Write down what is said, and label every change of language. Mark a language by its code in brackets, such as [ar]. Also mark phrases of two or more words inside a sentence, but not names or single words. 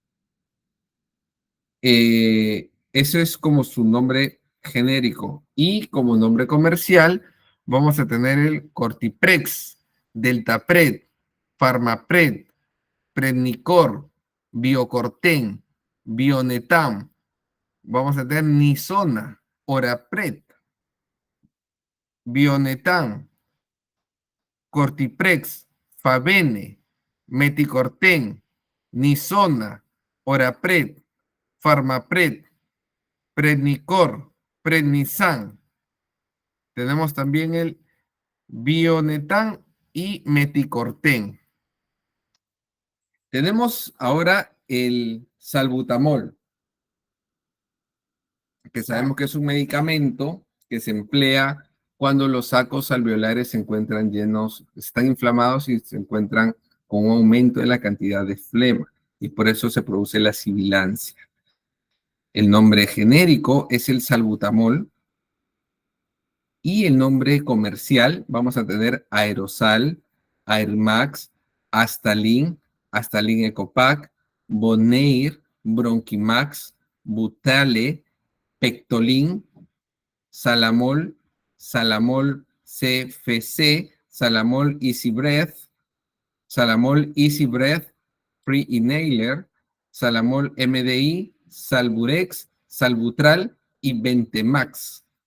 [es] Eso es como su nombre genérico. Y como nombre comercial, vamos a tener el Cortiprex, Deltapred, Farmapred, Prednicor, Biocorten, Bionetam. Vamos a tener Nisona, Orapred, Bionetam, Cortiprex, Favene, Meticorten, Nisona, Orapred, Farmapred, Prednicor, Prednisan. Tenemos también el Bionetan y Meticorten. Tenemos ahora el salbutamol, que sabemos que es un medicamento que se emplea cuando los sacos alveolares se encuentran llenos, están inflamados y se encuentran con un aumento de la cantidad de flema, y por eso se produce la sibilancia. El nombre genérico es el salbutamol y el nombre comercial vamos a tener Aerosal, Airmax, Astalin, Astalin Ecopac, Bonair, Bronquimax, Butale, Pectolin, Salamol, Salamol CFC, Salamol Easy Breath, Salamol Easy Breath, Free Inhaler, Salamol MDI, Salburex, Salbutral y Ventemax.